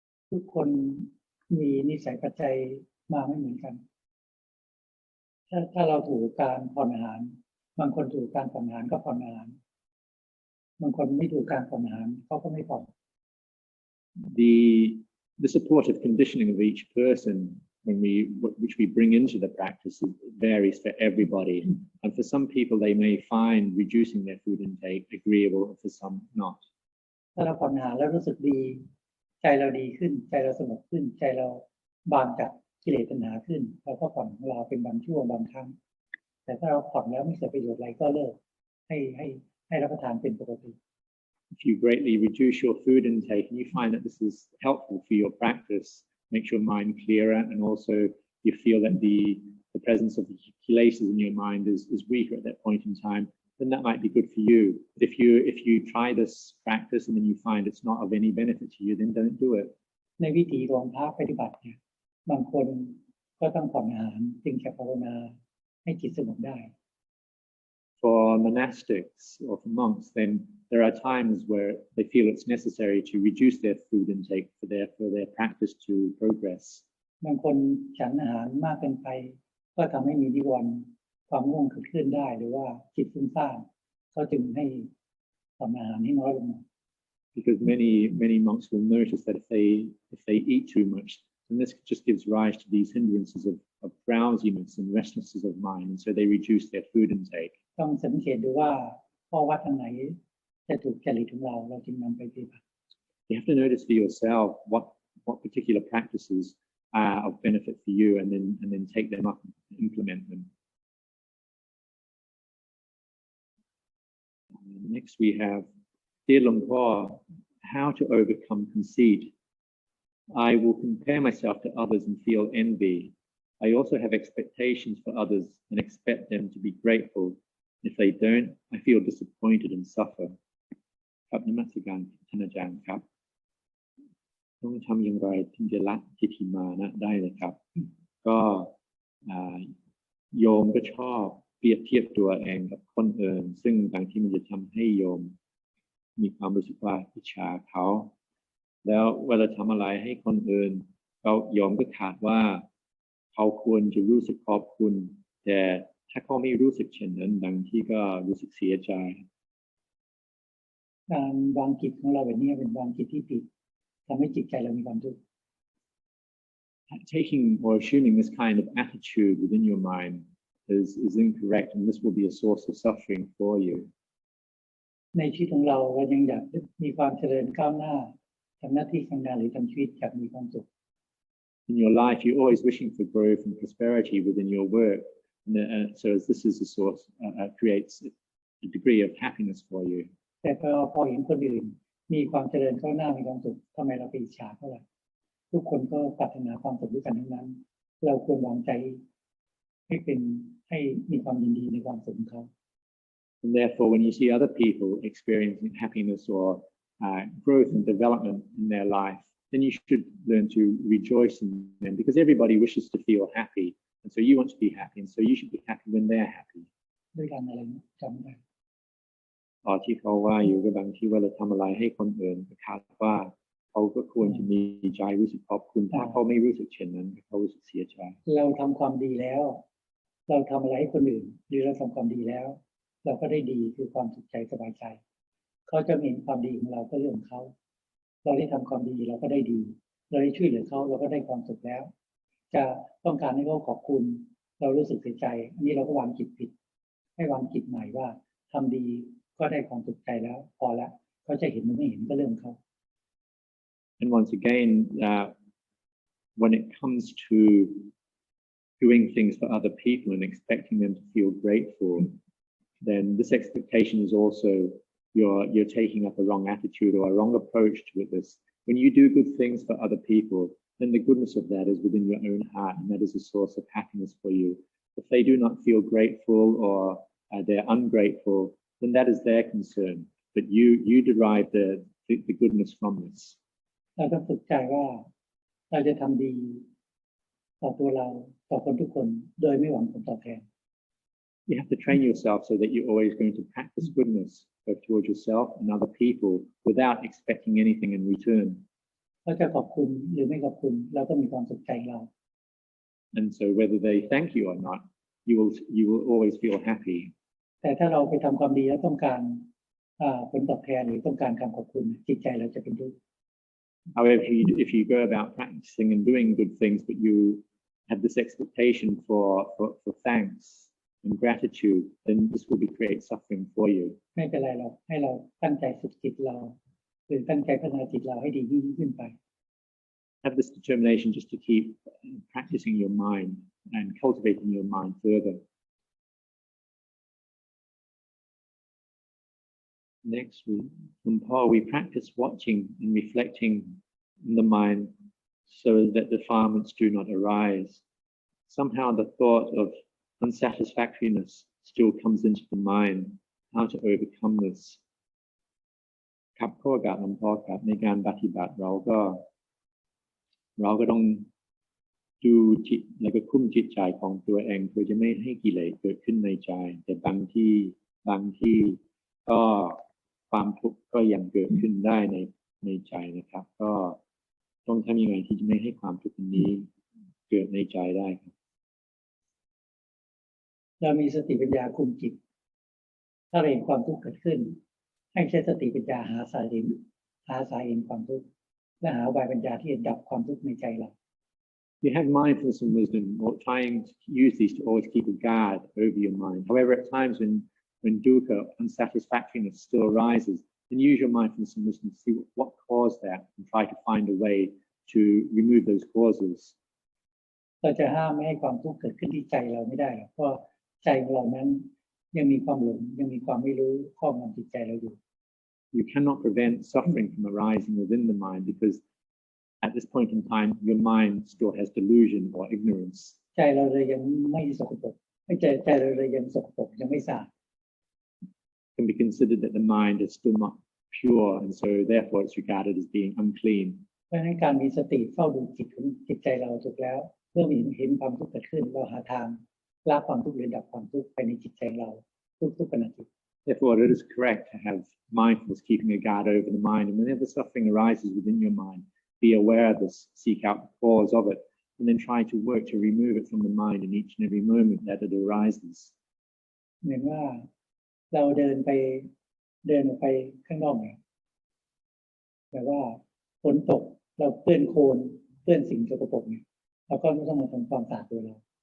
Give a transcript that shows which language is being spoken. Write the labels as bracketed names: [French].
[Thai] ทุกคนมีนิสัยปัจจัยมาไม่เหมือนกันถ้าเราถูกการผ่อนอาหารบางคนถูกการผ่อนอาหารก็ผ่อนอาหารบางคนไม่ถูกการผ่อนอาหารเขาก็ไม่ผ่อน [English] The supportive conditioning of each person which we bring into the practice varies for everybody, and for some people they may find reducing their food intake agreeable, and for some not. [Thai] ถ้าเราผ่อนอาหารแล้วรู้สึกดีใจเราดีขึ้นใจเราสงบขึ้นใจเราบางจากกิเลสตัณหาขึ้นเราก็ผ่อนของเราเป็นบางช่วงบางครั้งแต่ถ้าเราผ่อนแล้วไม่เกิดประโยชน์อะไรก็เลิกให้รับประทานเป็นปกติ [English] If you greatly reduce your food intake and you find that this is helpful for your practice, makes your mind clearer, and also you feel that the presence of the kilesas in your mind is weaker at that point in time, then that might be good for you. But if you try this practice and then you find it's not of any benefit to you, then don't do it. [Thai] ในวิถีของพระปฏิบัติเนี่ยบางคนก็ต้องผ่อนอาหารจึงจะภาวนาให้จิตสงบได้ [English] For monastics or for monks, then there are times where they feel it's necessary to reduce their food intake for their practice to progress. [Thai] บางคนฉันอาหารมากเกินไปก็ทำให้มีนิวรณ์ความง่วงเกิดขึ้นได้หรือว่าจิตฟุ้งซ่านเขาจึงให้ทำอาหารให้น้อยลง [English] Because many monks will notice that if they eat too much, then this just gives rise to these hindrances of drowsiness and restlessness of mind, and so they reduce their food intake. [Thai] ต้องสังเกตดูว่าข้อวัดอันไหนจะถูกจริตของเราจึงนำไปปฏิบัติ [English] You have to notice for yourself what particular practices are of benefit for you, and then take them up and implement them. Next we have, Dear Luang Por, how to overcome conceit. I will compare myself to others and feel envy. I also have expectations for others and expect them to be grateful. If they don't, I feel disappointed and suffer. [Thai] ครับนมัสการท่านอาจารย์ครับต้องทำอย่างไรถึงจะละทิฏฐิมานะได้เลยครับก็โยมก็ชอบเปรียบเทียบตัวเองกับคนอื่นซึ่งบางทีมันจะทำให้โยมมีความรู้สึกว่าอิจฉาเขาแล้วเวลาทำอะไรให้คนอื่นเขาโยมก็ขาดว่าเขาควรจะรู้สึกขอบคุณแต่ถ้าเขาไม่รู้สึกเช่นนั้นบางทีก็รู้สึกเสียใจ การวางจิตของเราแบบนี้เป็นวางจิตที่ผิดทำให้จิตใจเรามีความทุกข์ [English] Taking or assuming this kind of attitude within your mind is incorrect, and this will be a source of suffering for you. [Thai] ในชีวิตของเรายังอยากมีความเจริญก้าวหน้าทำหน้าที่การงานหรือทำชีวิตอยากมีความสุข [English] In your life, you're always wishing for growth and prosperity within your work, and so this is a source creates a degree of happiness for you. [Thai] แต่พอเห็นคนอื่นมีความเจริญก้าวหน้ามีความสุขทำไมเราไปอิจฉาเขาล่ะทุกคนก็ปรารถนาความสุขด้วยกันทั้งนั้นเราควรวางใจให้มีความยินดีในความสุขของเขา [English] And therefore, when you see other people experiencing happiness or growth and development in their life, then you should learn to rejoice in them, because everybody wishes to feel happy, and so you want to be happy, and so you should be happy when they're happy. [Thai] ด้วยการอะไรจำได้ ที่เขาว่าอยู่กับบางที่ว่าเราทำอะไรให้คนอื่นคาดว่าเขาก็ควรจะมีใจรู้สึกขอบคุณถ้าเขาไม่รู้สึกเช่นนั้นเขารู้สึกเสียใจ เราทำความดีแล้วเราทำอะไรให้คนอื่นหรือเราทำความดีแล้วเราก็ได้ดีคือความสุขใจสบายใจเขาจะเห็นความดีของเราก็เรื่องของเขาเราได้ทำความดีเราก็ได้ดีเราได้ช่วยเหลือเขาเราก็ได้ความสุขแล้วจะต้องการให้เขาขอบคุณเรารู้สึกเสียใจอันนี้เราก็วางจิตผิดให้วางจิตใหม่ว่าทำดีก็ได้ความสุขใจแล้วพอแล้วเขาจะเห็นหรือไม่เห็นก็เรื่องเขา [English] And once again, when it comes to doing things for other people and expecting them to feel grateful, then this expectation is also you're taking up a wrong attitude or a wrong approach to it. When you do good things for other people, then the goodness of that is within your own heart, and that is a source of happiness for you. If they do not feel grateful or they're ungrateful, then that is their concern. But you derive the goodness from this. [Thai] เราต้องฝึกใจว่าเราจะทำดีต่อตัวเราต่อคนทุกคนโดยไม่หวังผลตอบแทน [English] You have to train yourself so that you're always going to practice goodness both towards yourself and other people without expecting anything in return. [Thai] เราจะขอบคุณหรือไม่ขอบคุณเราก็มีความสุขใจเรา [English] And so whether they thank you or not, you will always feel happy. [Thai] แต่ถ้าเราไปทำความดีแล้วต้องการผลตอบแทนหรือต้องการคำขอบคุณจิตใจเราจะเป็นทุกข์ [English] However, if you go about practicing and doing good things, but you have this expectation for thanks and gratitude, then this will create suffering for you. [Thai] ไม่เป็นไรหรอกให้เราตั้งใจฝึกจิตเราหรือตั้งใจพัฒนาจิตเราให้ดียิ่งขึ้นไป [English] Have this determination just to keep practicing your mind and cultivating your mind further. Next, we practice watching and reflecting in the mind so that defilements do not arise. Somehow the thought of unsatisfactoriness still comes into the mind. How to overcome this? [Thai] ครับข้อกับหลวงพ่อครับในการปฏิบัติเราก็ต้องดูจิตแล้วก็คุมจิตใจของตัวเองเพื่อจะไม่ให้กิเลสเกิดขึ้นในใจแต่บางที่ก็ค ความทุกข์ก็ยังเกิดขึ้นได้ในใจนะครับก็ต้องทำยังไงที่จะไม่ให้ความทุกข์นี้เกิดในใจได้ครับ เรามีสติปัญญาคุมจิตถ้าเราเห็นความทุกข์เกิดขึ้นให้ใช้สติปัญญาหาสาเหตุความทุกข์และหาอุบายปัญญาที่จะดับความทุกข์ในใจเรา [English] You have mindfulness and wisdom, or trying to use these to always keep a guard over your mind. However, at times when dukkha, unsatisfactoriness still arises, then use your mindfulness and wisdom to see what caused that and try to find a way to remove those causes. [Thai] เราจะห้ามไม่ให้ความทุกข์เกิดขึ้นที่ใจเราไม่ได้หรอกเพราะใจของเรานั้นยังมีความหลงยังมีความไม่รู้ครอบงำจิตใจเราอยู่ [English] You cannot prevent suffering from arising within the mind because at this point in time, your mind still has delusion or ignorance. [Thai] ใจเราเลยยังไม่สกปรกใจเราเลยยังสกปรกยังไม่สะอาด [English] It can be considered that the mind is still not pure, and so therefore it's regarded as being unclean. [Thai] เพราะฉะนั้นการมีสติเฝ้าดูจิตใจเราถูกแล้วเมื่อเห็นความทุกข์เกิดขึ้นเราหาทางละความทุกข์หรือดับความทุกข์ไปในจิตใจเราทุกขณะจิต [English] Therefore, it is correct to have mindfulness, keeping a guard over the mind, and whenever suffering arises within your mind, be aware of this, seek out the cause of it, and then try to work to remove it from the mind in each and every moment that it arises. [Thai] เหมือนว่าเราเดินออกไปข้างนอกเนี่ยแต่ว่าฝนตกเราเปื้อนโคลนเปื้อนสิ่งสกปรกเนี่ยเราก็ไม่ต้องมาทำความสะอาดตัวเรา